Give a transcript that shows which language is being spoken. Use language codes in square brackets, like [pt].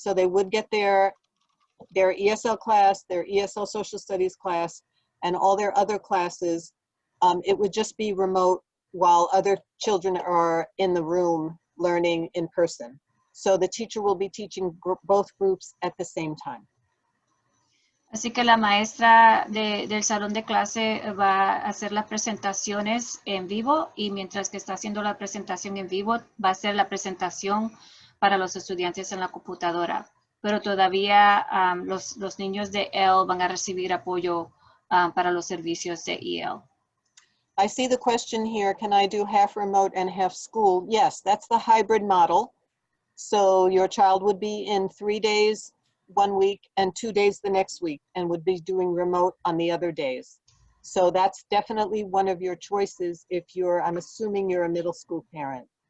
[en] So they would get their ESL class, their ESL social studies class, and all their other classes. It would just be remote while other children are in the room learning in person. So the teacher will be teaching both groups at the same time. [es] Así que la maestra del salón de clase va a hacer las presentaciones en vivo y mientras que está haciendo la presentación en vivo va a hacer la presentación para los estudiantes en la computadora. Pero todavía los niños de EL van a recibir apoyo para los servicios de EL. [en] I see the question here, can I do half remote and half school? Yes, that's the hybrid model. So your child would be in 3 days 1 week and 2 days the next week and would be doing remote on the other days. So that's definitely one of your choices if you're, I'm assuming you're a middle school parent.